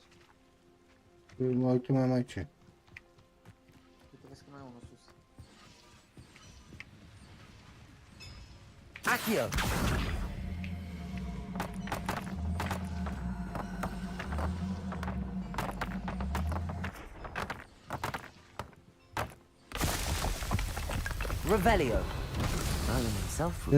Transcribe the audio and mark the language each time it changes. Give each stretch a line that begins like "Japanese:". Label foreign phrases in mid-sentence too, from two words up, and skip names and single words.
Romanian: Mă uit mai ce. Uite, vezi că mai e unul sus. Accio. Revelio.
English: Merlin himself would